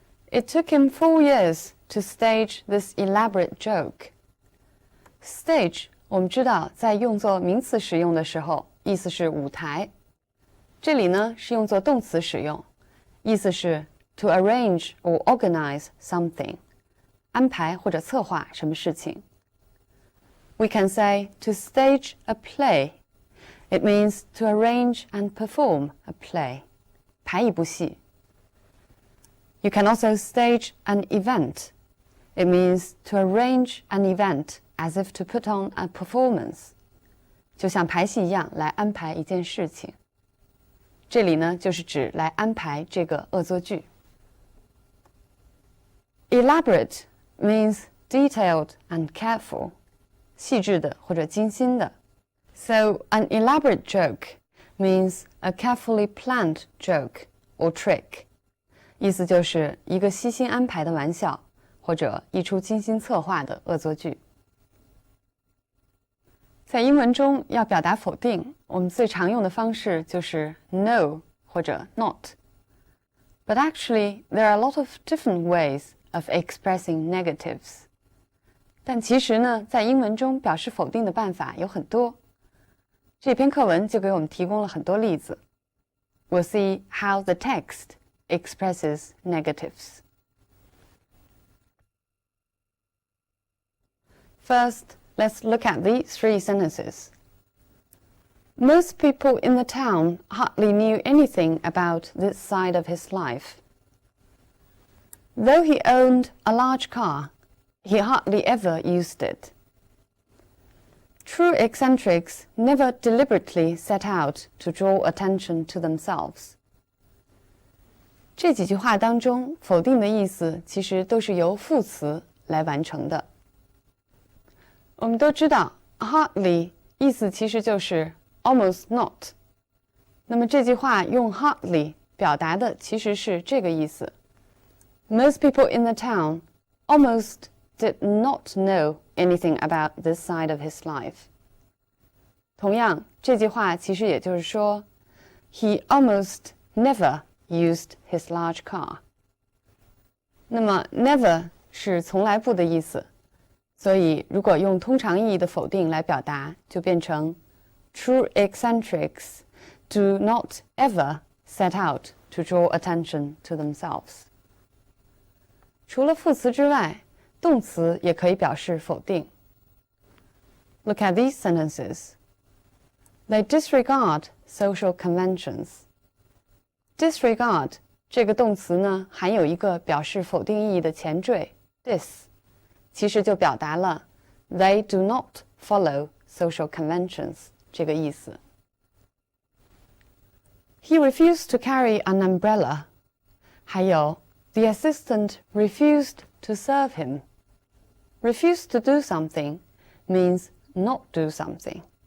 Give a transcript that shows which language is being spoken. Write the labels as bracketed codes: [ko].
[en] It took him 4 years to stage this elaborate joke. [zh] Stage 我们知道在用作名词使用的时候，意思是舞台。这里呢是用作动词使用，意思是 [en] to arrange or organize something， [zh] 安排或者策划什么事情。 [en] We can say to stage a play. It means to arrange and perform a play. [zh] 排一部戏。 [en] You can also stage an event. It means to arrange an event as if to put on a performance. [zh] 就像排戏一样来安排一件事情。这里呢就是指来安排这个恶作剧。 [en] Elaborate means detailed and careful. [zh] 细致的或者精心的。 [en] So an elaborate joke means a carefully planned joke or trick. [zh] 意思就是一个悉心安排的玩笑，或者一出精心策划的恶作剧。在英文中要表达否定，我们最常用的方式就是 no 或者 not. [en] But actually, there are a lot of different ways of expressing negatives. [zh] 但其实呢，在英文中表示否定的办法有很多。这篇课文就给我们提供了很多例子。 [en] We'll see how the text expresses negatives. First, let's look at the 3 sentences. Most people in the town hardly knew anything about this side of his life. Though he owned a large car, he hardly ever used it. True eccentrics never deliberately set out to draw attention to themselves. [zh] 这几句话当中，否定的意思其实都是由副词来完成的。我们都知道 hardly 意思其实就是 almost not。那么这句话用 hardly 表达的其实是这个意思。 [en] Most people in the town almost did not know anything about this side of his life. [zh] 同样，这句话其实也就是说 [en] he almost never used his large car. [zh] 那么 never 是从来不的意思，所以如果用通常意义的否定来表达，就变成 [en] True eccentrics do not ever set out to draw attention to themselves. [zh] 除了副词之外，动词也可以表示否定。 [en] Look at these sentences. They disregard social conventions. [zh] Disregard 这个动词呢，含有一个表示否定意义的前缀 dis， 其实就表达了 [en] they do not follow social conventions [zh] 这个意思。 [en] He refused to carry an umbrella. [zh] 还有 [en] the assistant refused to serve him. Refuse to do something means not do something.